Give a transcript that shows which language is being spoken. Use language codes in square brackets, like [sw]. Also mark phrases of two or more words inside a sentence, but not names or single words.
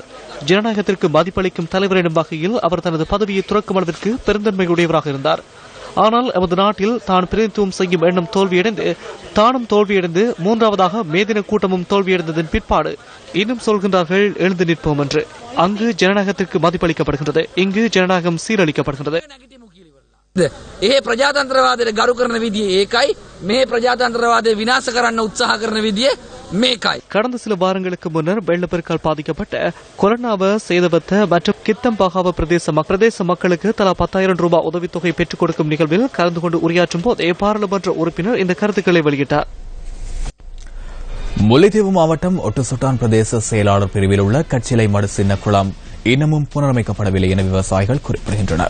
[ta] ஜனநாயகத்திற்கு மதிப்பளிக்கும் தலைவர் எனும் வகையில் அவர் தனது பதவியை துறக்கும் அளவிற்கு பெருந்தன்மையுடையவராக இருந்தார். ஆனால் எமது நாட்டில் தான் பிரதிநிதித்துவம் செய்யும் எண்ணம் தோல்வியடைந்து மூன்றாவதாக மேதின கூட்டமும் தோல்வியடைந்ததன் பிற்பாடு இன்னும் சொல்கின்றார்கள் எழுந்து நிற்போம் என்று. அங்கு ஜனநாயகத்திற்கு மதிப்பளிக்கப்படுகின்றது, இங்கு ஜனநாயகம் சீரழிக்கப்படுகின்றது. [si] ඒ ප්‍රජාතන්ත්‍රවාදයට ගරු කරන විදිය ඒකයි, මේ ප්‍රජාතන්ත්‍රවාදය විනාශ කරන්න උත්සාහ කරන විදිය මේකයි. [ta] கடந்த சில வாரங்களுக்கு முன்னர் வெள்ளப்பெருக்கால் பாதிக்கப்பட்ட கொரோனாவ, சேதவத்த மற்றும் கித்தம்பாகாவ பிரதேச மக்களுக்கு தலா 10,000 ரூபாய் உதவித்தொகை பெற்றுக் கொடுக்கும் நிகழ்வில் கலந்து கொண்டு உரையாற்றும் போதே பாராளுமன்ற உறுப்பினர் இந்த கருத்துக்களை வெளியிட்டார். முல்லைத்தீவு மாவட்டம் ஒட்டுசுட்டான் பிரதேச செயலாளர் பிரிவில் உள்ள கச்சிலை மடு சின்ன குளம் இன்னமும் புனரமைக்கப்படவில்லை என விவசாயிகள் குறிப்பிடுகின்றனர்.